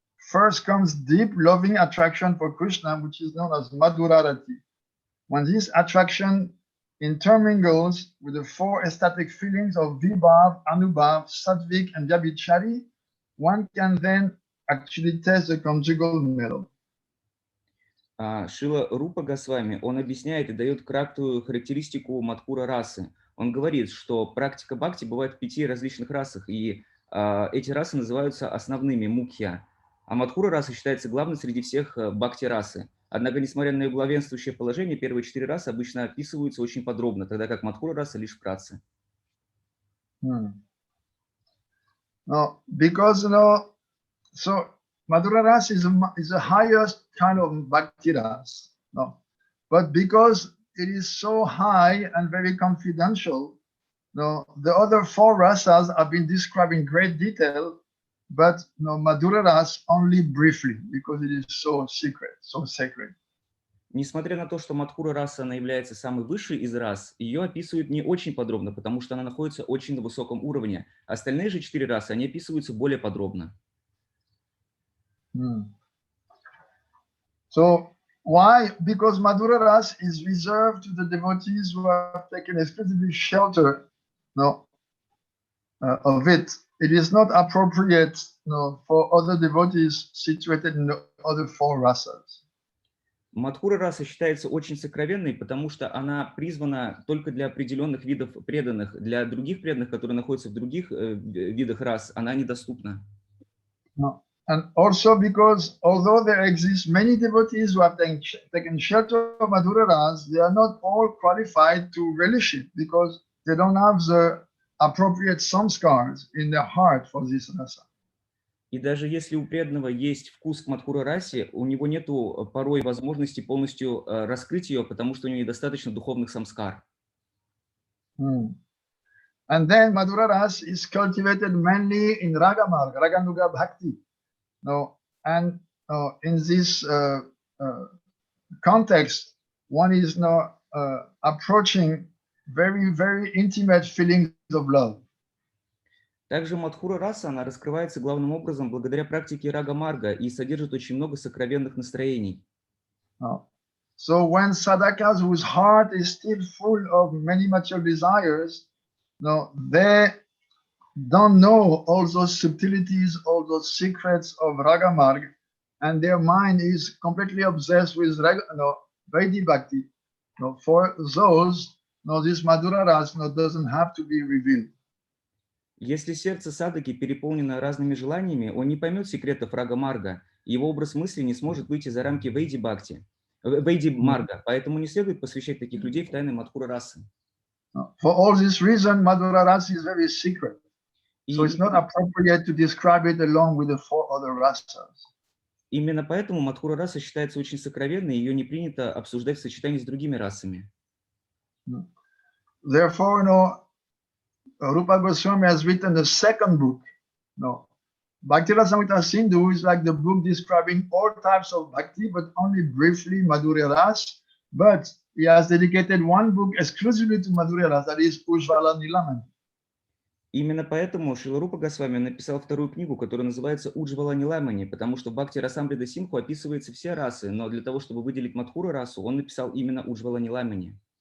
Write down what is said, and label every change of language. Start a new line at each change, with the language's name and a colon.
English: First comes deep loving attraction for Krishna, which is known as Madhurarati. When this attraction intermingles with the four ecstatic feelings of Vibhav, Anubhav, Sattvic, and Vyabhichari, one can then actually taste the conjugal mellow.
Russian: Шрила Рупа Госвами, он объясняет и дает краткую характеристику Мадхура расы. Он говорит, что практика бхакти бывает в 5 различных расах, и эти расы называются основными мукхья. А Мадхура раса считается главной среди всех бхакти расы. Однако, несмотря на ее главенствующее положение, первые 4 расы обычно описываются очень подробно, тогда как Мадхура раса лишь вкратце.
English: No, because so Madhura Ras is the highest kind of bhakti ras. No, but because it is so high and very confidential, no, the other 4 rasas have been described in great detail, but no, Madhura Ras only briefly because it is so secret, so sacred.
Russian: Несмотря на то, что Мадхура раса, она является самой высшей из рас, ее описывают не очень подробно, потому что она находится очень на высоком уровне. Остальные же 4 расы, они описываются более подробно.
English: So why? Because Madhura Ras is reserved to the devotees who have taken exclusively shelter of it. It is not appropriate for other devotees situated in the other 4 rasas.
Russian: Мадхура раса считается очень сокровенной, потому что она призвана только для определенных видов преданных. Для других преданных, которые находятся в других видах рас, она недоступна.
English: And also because although there exist many devotees who have taken shelter of Madhura Ras, they are not all qualified to relish it because they don't have the appropriate samskars in their heart for this rasa.
Russian: И даже если у преданного есть вкус к Мадхура расе, у него нету порой возможности полностью раскрыть ее, потому что у него недостаточно духовных самскар.
English: And then Madhura Ras is cultivated mainly in Raga Marga, Raganuga Bhakti. And in this context, one is now approaching very, very intimate feelings of love.
Russian: Также Мадхура раса, она раскрывается главным образом благодаря практике Рага Марга и содержит очень много сокровенных настроений.
English: So when sadhakas whose heart is still full of many material desires, they don't know all those subtleties, all those secrets of Raga Marg, and their mind is completely obsessed with Vaidhi Bhakti. For those, this Madhura Ras doesn't have to be revealed.
Russian: Если сердце садаки переполнено разными желаниями, он не поймет секретов Рага Марга, его образ мысли не сможет выйти за рамки Вейди Марга, поэтому не следует посвящать таких людей в тайны Мадхура расы.
English: For all this reason, Madhura Ras is very secret. So it's not appropriate to describe it along with the 4 other rasas.
Russian: Именно поэтому Мадхура раса считается очень сокровенной, ее не принято обсуждать в сочетании с другими расами.
English: Therefore, Rupa Goswami has written the second book. Bhakti-Rasamrita Sindhu is like the book describing all types of bhakti, but only briefly Madhurya Ras. But he has dedicated one book exclusively to Madhurya Ras, that is Ujjvala Nilamani.
Russian: Именно поэтому Шрила Рупа Госвами написал вторую книгу, которая называется «Уджвала Ниламани», потому что в Бхакти Расамрита Синдху описываются все расы, но для того, чтобы выделить Мадхуру расу, он написал именно Уджвала Ниламани.